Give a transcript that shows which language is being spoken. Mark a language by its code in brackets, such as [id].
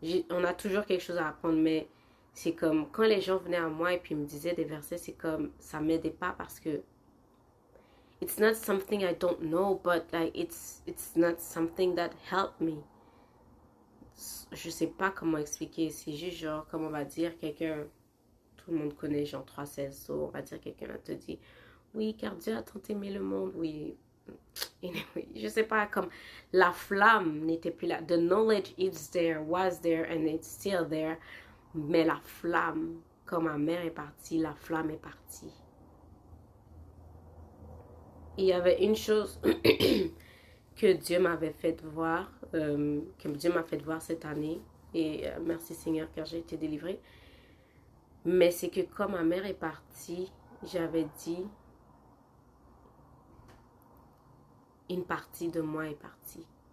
[fr] On a toujours quelque chose à apprendre, mais c'est comme, quand les gens venaient à moi et puis me disaient des versets, c'est comme, ça m'aidait pas parce que [en] it's not something I don't know, but like, it's not something that helped me. [fr] Je sais pas comment expliquer, c'est juste genre, comme on va dire, quelqu'un, tout le monde connaît Jean 3,16, so on va dire quelqu'un te dit, oui, car Dieu a tant aimé le monde, oui. Anyway, je sais pas, comme la flamme n'était plus là. [en] The knowledge is there, was there, and it's still there. [fr] Mais la flamme, quand ma mère est partie, la flamme est partie. Il y avait une chose que Dieu m'avait fait voir, que Dieu m'a fait voir cette année. Et merci Seigneur car j'ai été délivrée. Mais c'est que quand ma mère est partie, j'avais dit, une partie de moi est partie.